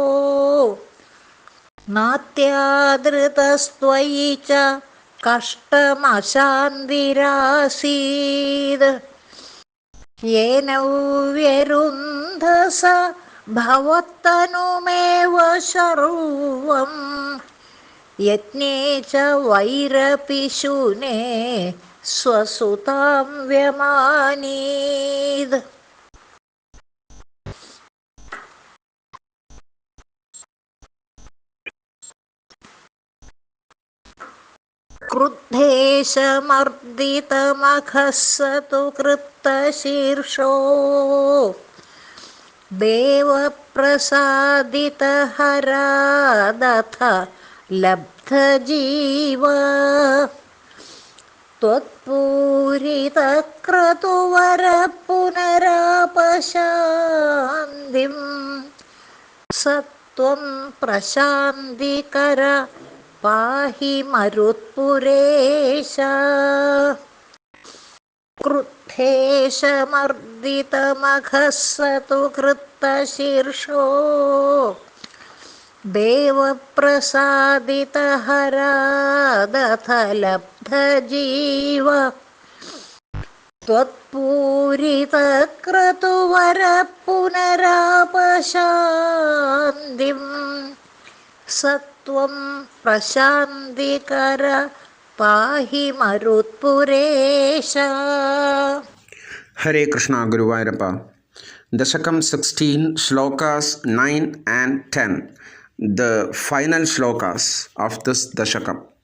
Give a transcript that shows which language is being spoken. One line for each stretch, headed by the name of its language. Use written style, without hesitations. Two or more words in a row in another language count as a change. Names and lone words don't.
Sanskrit: നാത്യാദൃതസ്ത്വയി ച കഷ്ടമശാന്തിരാസീത് യേന വ്യരുന്ധസ ഭവത്തനുമേവ ശർവം യജ്ഞേ ച വൈരപിശുനേ സ്വസുതാം വ്യമാനീത്. ക്രുദ്ധേശമർദിതമഖഃ स तु कृत्तशीर्षो देवप्रसादितहरादथ लब्धजीव त्वत्पूरितक्रतुवरपुनरापशान्तिं स त्वं प्रशान्तिकर പാഹി മരുത്പുരേശ. ക്രുദ്ധേശമർദിതമഖഃ स तु कृत्तशीर्षो देवप्रसादितहरादथ लब्धजीव त्वत्पूरितक्रतुवरपुनरापशान्तिं स त्वं പ്രശാന്തികര പാഹി മരുത്പുരേശ.
English: Hare Krishna Guruvayurappa. Dashakam 16, Shlokas 9 and 10. The final shlokas of this Dashakam.